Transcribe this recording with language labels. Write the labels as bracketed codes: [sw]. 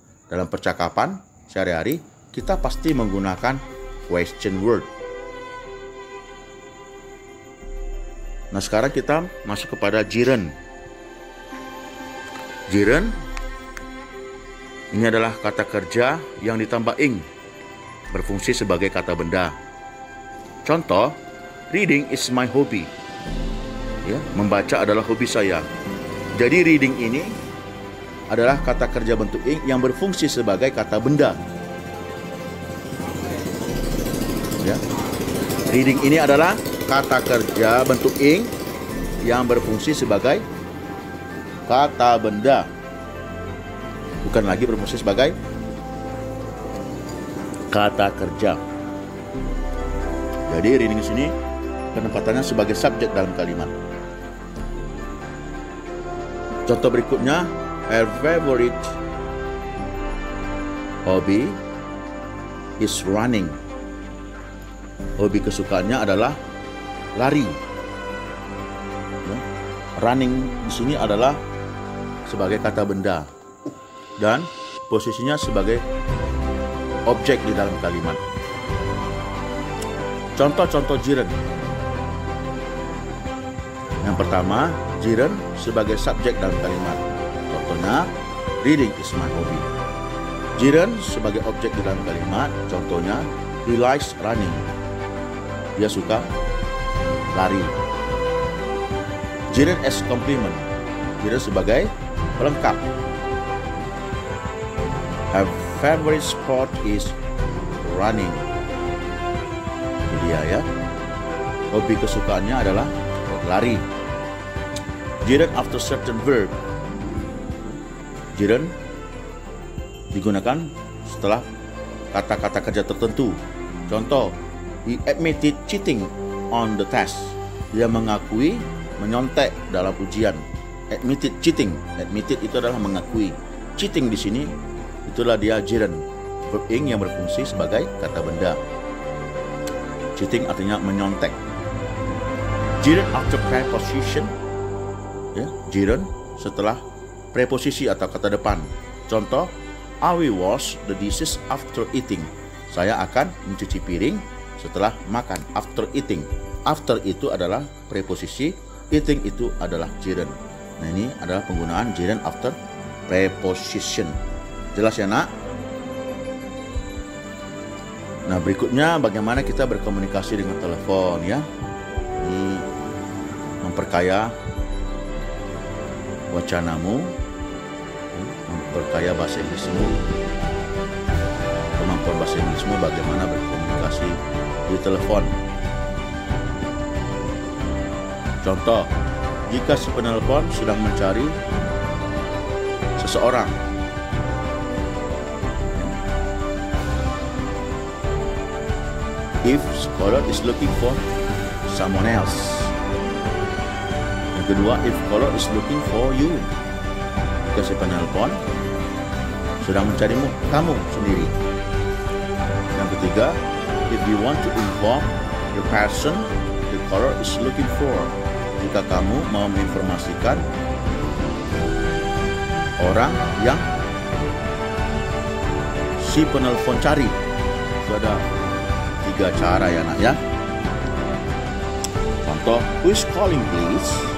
[id] Dalam percakapan sehari-hari, kita pasti menggunakan question word. Nah, sekarang kita masuk kepada gerund. Gerund ini adalah kata kerja yang ditambah ing, berfungsi sebagai kata benda. [en] Contoh, reading is my hobby. [id] Ya, membaca adalah hobi saya. Jadi reading ini adalah kata kerja bentuk ing yang berfungsi sebagai kata benda. Ya. Reading ini adalah kata kerja bentuk ing yang berfungsi sebagai kata benda. Bukan lagi berfungsi sebagai kata kerja. Jadi reading di sini penempatannya sebagai subjek dalam kalimat. Contoh berikutnya, [en] her favorite hobby is running. [id] Hobi kesukaannya adalah lari. Ya. Running di sini adalah sebagai kata benda dan posisinya sebagai objek di dalam kalimat. Contoh-contoh gerund. Yang pertama, gerund sebagai subjek dalam kalimat. [en] Contohnya, reading is my hobby. [id] Gerund sebagai objek di dalam kalimat. Contohnya, [en] he likes running. [id] dia suka lari. [en] Gerund as complement, [id] gerund sebagai pelengkap. [en] Her favorite sport is running. [id] Ini dia ya. Hobi kesukaannya adalah lari. [en] Gerund after certain verb. [id] Gerund digunakan setelah kata-kata kerja tertentu. [en] Contoh, he admitted cheating on the test. [id] Dia mengakui menyontek dalam ujian. [en] Admitted cheating. [id] Admitted itu adalah mengakui. Cheating di sini itulah dia gerund, verb ing yang berfungsi sebagai kata benda. Cheating artinya menyontek. [en] Gerund after preposition. [id] Ya, gerund setelah preposisi atau kata depan. [en] Contoh, I will wash the dishes after eating. [id] Saya akan mencuci piring setelah makan. [en] After eating. [id] After itu adalah preposisi, eating itu adalah gerund. Nah, ini adalah penggunaan gerund after preposition. Jelas ya, Nak? Nah, berikutnya bagaimana kita berkomunikasi dengan telepon ya. Ini memperkaya wacanamu, memperkaya bahasa Inggrismu, kemampuan bahasa Inggrismu, bagaimana berkomunikasi di telepon. Contoh, jika si penelpon sedang mencari seseorang, [en] if caller is looking for someone else. [id] Yang kedua, [en] if caller is looking for you. [id] Jika si penelpon sedang mencarimu, kamu sendiri. Yang ketiga, [en] if you want to inform the person the caller is looking for. [id] Jika kamu mau menginformasikan orang yang si penelpon cari. Itu ada 3 cara ya, Nak ya. [en] Contoh, who is calling please?